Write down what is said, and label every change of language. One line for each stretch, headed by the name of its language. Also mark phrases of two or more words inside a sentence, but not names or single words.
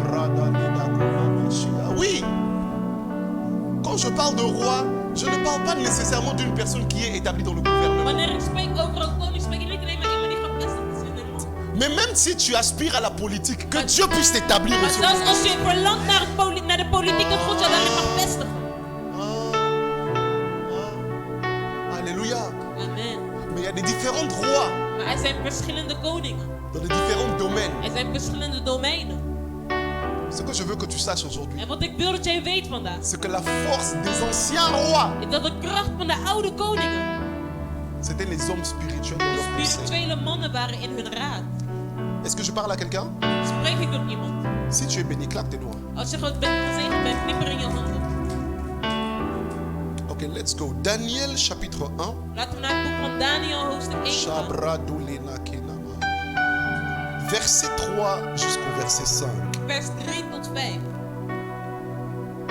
French: Oui. Quand je parle de roi, je ne parle pas nécessairement d'une personne qui est établie dans le gouvernement.
Dutch: Wanneer ik spreek over een koning, spreek ik niet alleen maar iemand die gevestigd is in een land.
French: Mais même si tu aspires à la politique, que Dieu puisse t'établir
Dutch: Maar
French: aussi.
Dutch: zelfs als je verlangt naar de politiek, dat God jou daarin mag vestigen.
French: Alléluia. Amen. Mais il y a des différents rois
Dutch: Maar er zijn verschillende koningen.
French: dans les différents domaines.
Dutch: Er zijn verschillende domeinen.
French: Ce que je veux que tu saches aujourd'hui,
Dutch: En wat ik wil dat jij weet vandaag,
French: c'est que la force des anciens rois,
Dutch: is dat de kracht van de oude koningen
French: c'était les hommes spirituels dans
Dutch: de
French: leur conseil.
Dutch: spirituele mannen waren in hun raad.
French: Est-ce que je parle à quelqu'un?
Dutch: Spreek ik tot iemand?
French: Si tu es béni, claque tes doigts.
Dutch: Als je God bent gezegend bent, knipper in je handen.
English: Ok, let's go.
French: Daniel chapitre 1.
Dutch: Laten we naar het boek van Daniel hoofdstuk 1 gaan. Shabradulina kenama.
French: Verset 3 jusqu'au verset 5.
Dutch: Vers 3 tot 5.